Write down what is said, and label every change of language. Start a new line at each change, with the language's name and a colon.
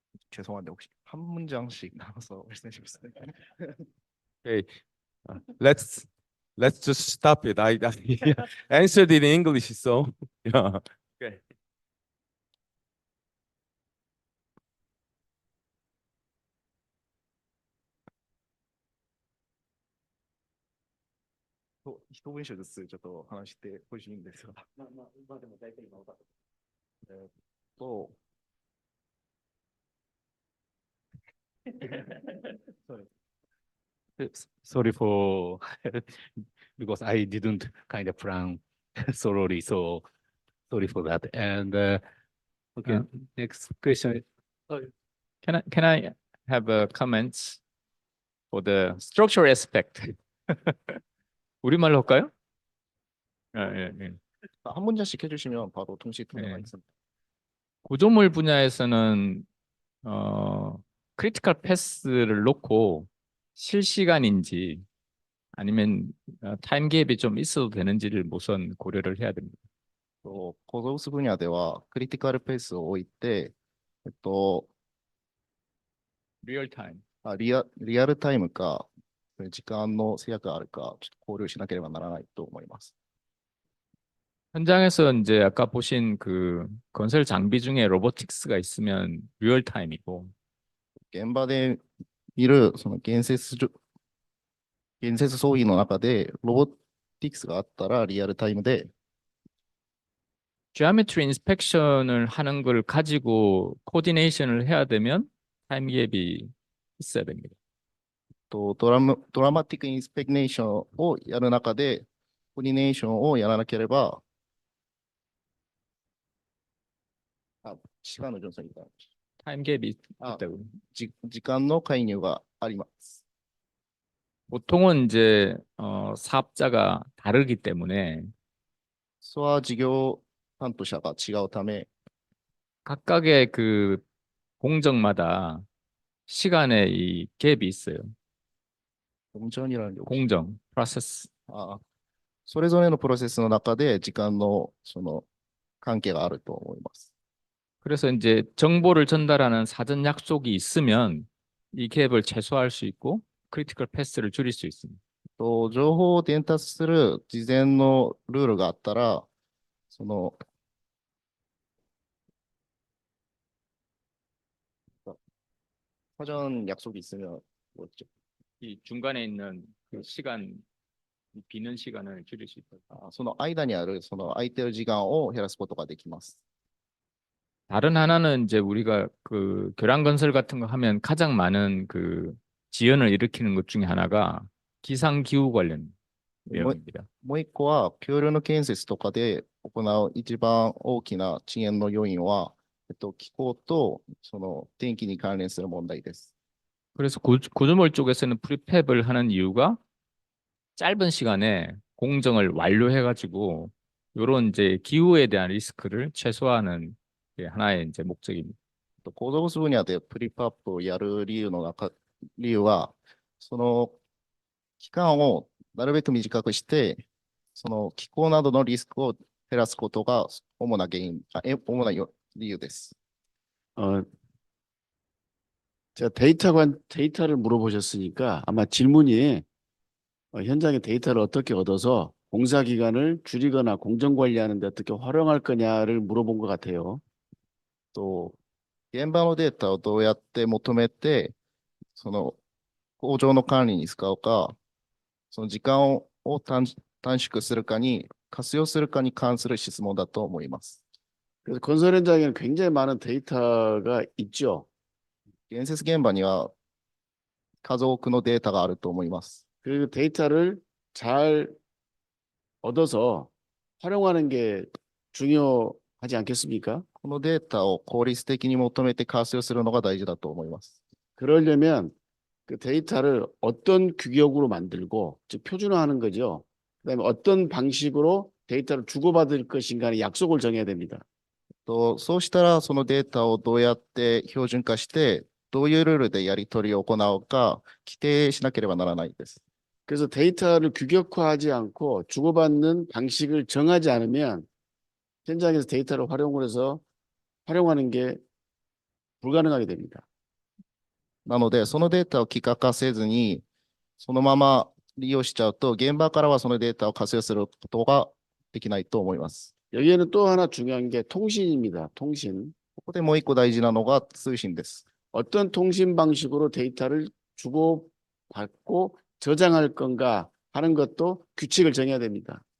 Korean: 죄송한데 혹시 한 문장씩 나눠서 말씀해 주시겠어요?
English: Okay, let's just stop it. I answered it in English, so yeah. Okay.
Japanese: 一文章ずつちょっと話してほしいんですが。えーっと、
English: Sorry for because I didn't kind of plan thoroughly, so sorry for that. And okay, next question. Can I have a comments for the structural aspect?
Korean: 우리말로 할까요? 예. 한 문장씩 해주시면 바로 동시 통역가 네. 있습니다. 구조물 분야에서는 크리티컬 패스를 놓고 실시간인지 아니면 타임 갭이 좀 있어도 되는지를 우선 고려를 해야 됩니다.
Japanese: 構造物分野ではクリティカルペースを置いて、
Korean: 리얼 타임.
Japanese: リアルタイムか、時間の制約があるか、ちょっと考慮しなければならないと思います。
Korean: 현장에서 이제 아까 보신 그 건설 장비 중에 로보틱스가 있으면 리얼 타임이고
Japanese: 現場で見るその建設装備の中でロボティクスがあったらリアルタイムで、
Korean: geometry 인스펙션을 하는 걸 가지고 코디네이션을 해야 되면 타임 갭이 있어야 됩니다.
Japanese: ドラマティックインスペクネーションをやる中でコーディネーションをやらなければ、時間の順序に
Korean: 타임 갭이 있다고.
Japanese: 時間の介入があります。
Korean: 보통은 이제 사업자가 다르기 때문에
Japanese: それは事業担当者が違うため、
Korean: 각각의 그 공정마다 시간의 이 갭이 있어요.
Japanese: 工場になるよ。
Korean: 공정, 프로세스.
Japanese: それぞれのプロセスの中で時間のその関係があると思います。
Korean: 그래서 이제 정보를 전달하는 사전 약속이 있으면 이 갭을 최소화할 수 있고 크리티컬 패스를 줄일 수 있습니다.
Japanese: 情報を伝達する事前のルールがあったら、その
Korean: 사전 약속이 있으면 뭐죠? 이 중간에 있는 그 시간, 이 비는 시간을 줄일 수 있다.
Japanese: その間にあるその空いてる時間を減らすことができます。
Korean: 다른 하나는 이제 우리가 그 교량 건설 같은 거 하면 가장 많은 그 지연을 일으키는 것 중에 하나가 기상 기후 관련 내용입니다.
Japanese: もう一個は、橋梁の建設とかで行う一番大きな遅延の要因は、気候とその天気に関連する問題です。
Korean: 그래서 구조물 쪽에서는 프리팹을 하는 이유가 짧은 시간에 공정을 완료해가지고 이런 이제 기후에 대한 리스크를 최소화하는 게 하나의 이제 목적입니다.
Japanese: 構造物分野でプリパップをやる理由は、その期間をなるべく短くして、その気候などのリスクを減らすことが主な理由です。
Korean: 제가 데이터를 물어보셨으니까 아마 질문이 현장의 데이터를 어떻게 얻어서 공사 기간을 줄이거나 공정 관리하는 데 어떻게 활용할 거냐를 물어본 것 같아요.
Japanese: 現場のデータをどうやって求めて、その工場の管理に使うか、その時間を短縮するかに活用するかに関する質問だと思います。
Korean: 그래서 건설 현장에는 굉장히 많은 데이터가 있죠.
Japanese: 建設現場には数多くのデータがあると思います。
Korean: 그 데이터를 잘 얻어서 활용하는 게 중요하지 않겠습니까?
Japanese: このデータを効率的に求めて活用するのが大事だと思います。
Korean: 그러려면 그 데이터를 어떤 규격으로 만들고 즉 표준화하는 거죠. 그다음에 어떤 방식으로 데이터를 주고받을 것인가의 약속을 정해야 됩니다.
Japanese: そうしたらそのデータをどうやって標準化してどういうルールでやり取りを行うか規定しなければならないです。
Korean: 그래서 데이터를 규격화하지 않고 주고받는 방식을 정하지 않으면 현장에서 데이터를 활용을 해서 활용하는 게 불가능하게 됩니다.
Japanese: なのでそのデータを規格化せずにそのまま利用しちゃうと現場からはそのデータを活用することができないと思います。
Korean: 여기에는 또 하나 중요한 게 통신입니다. 통신.
Japanese: ここでもう一個大事なのが通信です。
Korean: 어떤 통신 방식으로 데이터를 주고받고 저장할 건가 하는 것도 규칙을 정해야 됩니다.